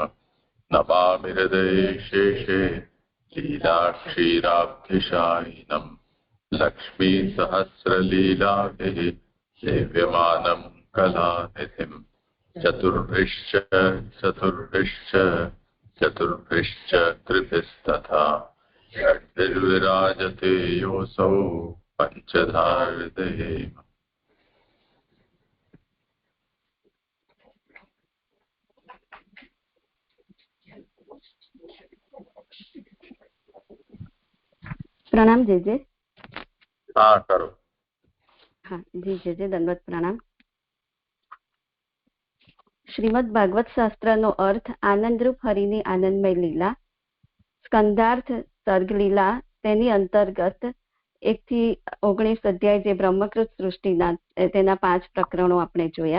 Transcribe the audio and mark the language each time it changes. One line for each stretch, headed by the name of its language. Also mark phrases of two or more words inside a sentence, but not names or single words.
Sanskrit: नमामि हृदये शेषे लीलाक्षीराब्धिशायिनम् लक्ष्मीसहस्रलीलाभिः सेव्यमानं कलानिधिम्। चतुर्भिश्च कृतिस्तथा षड्भिर्विराजते योऽसौ पञ्चधा हृदये।
Hindi: प्रणाम जीजे। हाँ करो। हाँ जी जीजे, दंडवत प्रणाम।
Gujarati: શ્રીમદ ભાગવત શાસ્ત્રનો અર્થ આનંદરૂપ હરિની આનંદમય લીલા, સ્કંધાર્થ સર્ગ લીલા, તેની અંતર્ગત 1 થી 19 અધ્યાય જે બ્રહ્મકૃત સૃષ્ટિના તેના 5 પ્રકરણો આપણે જોયા.